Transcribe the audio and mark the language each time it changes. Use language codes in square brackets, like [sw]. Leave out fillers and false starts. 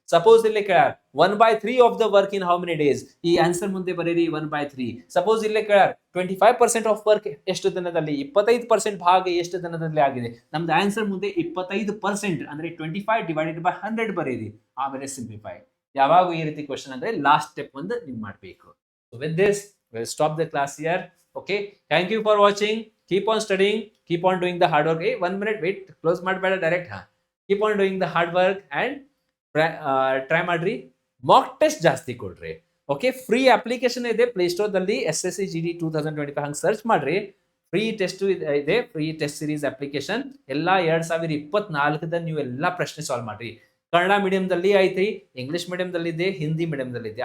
[kn] Suppose ಇಲ್ಲಿ ಕೇಳಾರ 1/3 [en] of the work in how many days, [kn] ಈ answer ಮುಂದೆ ಬರೀರಿ 1/3. ಸಪೋಸ್ ಇಲ್ಲಿ ಕೇಳಾರ 25% ಆಫ್ ವರ್ಕ್ ಎಷ್ಟು ದಿನದಲ್ಲಿ, 25% ಭಾಗ ಎಷ್ಟು ದಿನದಲ್ಲಿ ಆಗಿದೆ. ನಮ್ದು ಆನ್ಸರ್ ಮುಂದೆ 25% ಅಂದ್ರೆ 25 ಡಿವೈಡೆಡ್ ಬೈ 100 ಬರೀರಿ, ಆಮೇಲೆ ಸಿಂಪ್ಲಿಫೈ. ಯಾವಾಗ ಈ ರೀತಿ ಕ್ವಶನ್ ಅಂದ್ರೆ ಲಾಸ್ಟ್ ಸ್ಟೆಪ್ ಒಂದು ನೀವು ಮಾಡಬೇಕು. So with this [en] we'll stop the class here. Okay, thank you for watching. Keep on studying, keep on doing the hard work. Hey, 1 minute wait, [kn] close ಮಾಡಬೇಡ, direct [en] keep on doing the hard work and [kn] try ಮಾಡ್ರಿ. Mock test ಜಾಸ್ತಿ ಕೊಡ್ರಿ. Okay, free application ಇದೆ play store ದಲ್ಲಿ, SSC GD 2025 ಹಂಗೆ search ಮಾಡ್ರಿ. Free test ಇದೆ, free test series application ಎಲ್ಲ 2024 ನೀವು ಎಲ್ಲ ಪ್ರಶ್ನೆ ಸಾಲ್ವ್ ಮಾಡ್ರಿ. ಕನ್ನಡ ಮೀಡಿಯಂದಲ್ಲಿ ಐತಿ, ಇಂಗ್ಲಿಷ್ ಮೀಡಿಯಂದಲ್ಲಿ ಇದೆ, ಹಿಂದಿ ಮೀಡಿಯಂದಲ್ಲಿ ಇದೆ.